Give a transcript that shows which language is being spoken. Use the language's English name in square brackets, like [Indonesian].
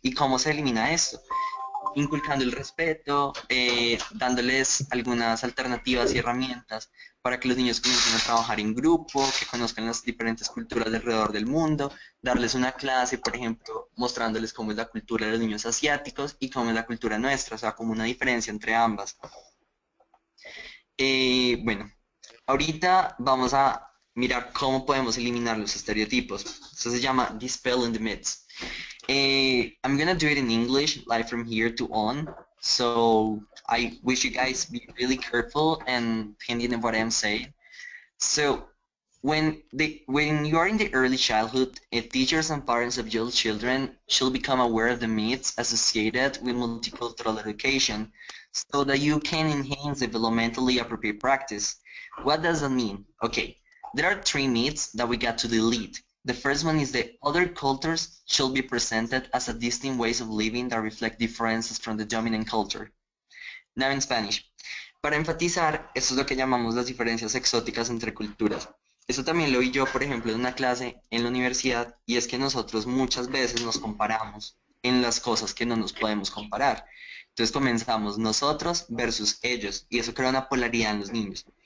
[Spanish] ¿Y cómo se elimina esto? Inculcando el respeto, dándoles algunas alternativas y herramientas para que los niños comiencen a trabajar en grupo, que conozcan las diferentes culturas de alrededor del mundo, darles una clase, por ejemplo, mostrándoles cómo es la cultura de los niños asiáticos y cómo es la cultura nuestra, o sea, como una diferencia entre ambas. Bueno, ahorita vamos a mirar cómo podemos eliminar los estereotipos. Eso se llama [English] Dispelling the Myths. I'm gonna do it in English, like from here to on. So I wish you guys be really careful and depending on what I'm saying. So when you are in the early childhood, teachers and parents of your children should become aware of the myths associated with multicultural education so that you can enhance developmentally appropriate practice. What does that mean? Okay, there are three myths that we got to delete. The first one is that other cultures should be presented as a distinct ways of living that reflect differences from the dominant culture. Now in Spanish. [Spanish] Para enfatizar, esto es lo que llamamos las diferencias exóticas entre culturas. Eso también lo vi yo, por ejemplo, en una clase en la universidad, y es que nosotros muchas veces nos comparamos en las cosas que no nos podemos comparar. Entonces comenzamos nosotros versus ellos, y eso crea una polaridad en los niños.